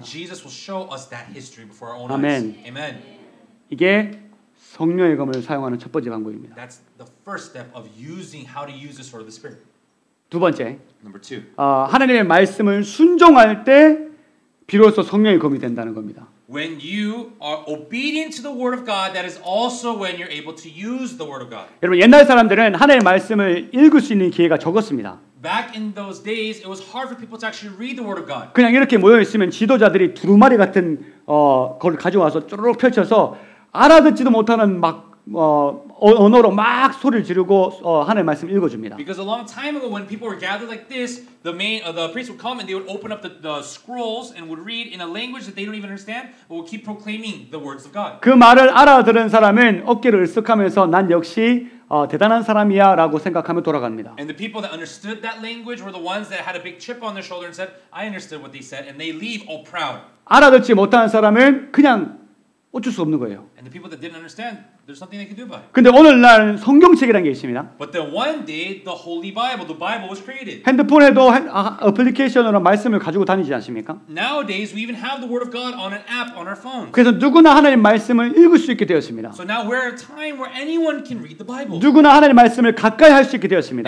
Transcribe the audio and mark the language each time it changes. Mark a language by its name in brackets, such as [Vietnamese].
[English] And Jesus will show us that history before our own Amen. eyes. Amen. [Korean] 이게 성령의 검을 사용하는 첫 번째 방법입니다. [English] That's the first step of using how to use the sword of the Spirit. [Korean] 두 번째, [English] Number two. [Korean] 하나님의 말씀을 순종할 때 비로소 성령의 검이 된다는 겁니다. [English] When you are obedient to the word of God, that is also when you're able to use the word of God. [Korean] 여러분 옛날 사람들은 하나님의 말씀을 읽을 수 있는 기회가 적었습니다. [English] Back in those days, it was hard for people to actually read the word of God. [Korean] 그냥 이렇게 모여 있으면 지도자들이 두루마리 같은 걸 가져와서 쪼르륵 펼쳐서 알아듣지도 못하는 언어로 막 소리를 지르고 하나님의 말씀을 읽어줍니다. [English] Because a long time ago, when people were gathered like this, the priest would come and they would open up the scrolls and would read in a language that they don't even understand, but would keep proclaiming the words of God. [Korean] 그 말을 알아들은 사람은 어깨를 으쓱하면서 난 역시 대단한 사람이야라고 생각하며 돌아갑니다. [English] And the people that understood that language were the ones that had a big chip on their shoulder and said, "I understood what they said," and they leave all proud. [Korean] 알아듣지 못하는 사람은 그냥 어쩔 수 없는 거예요. [English] And the people that didn't understand, there's nothing they could do about it. [Korean] 근데 오늘날 성경책이라는 게 있습니다. [English] But then one day, the Holy Bible, the Bible was created. [Korean] 핸드폰에도 어플리케이션으로 말씀을 가지고 다니지 않습니까? [English] Nowadays, we even have the Word of God on an app on our phones. [Korean] 그래서 누구나 하나님 말씀을 읽을 수 있게 되었습니다. [English] So now we're at a time where anyone can read the Bible. [Korean] 누구나 하나님 말씀을 가까이 할 수 있게 되었습니다.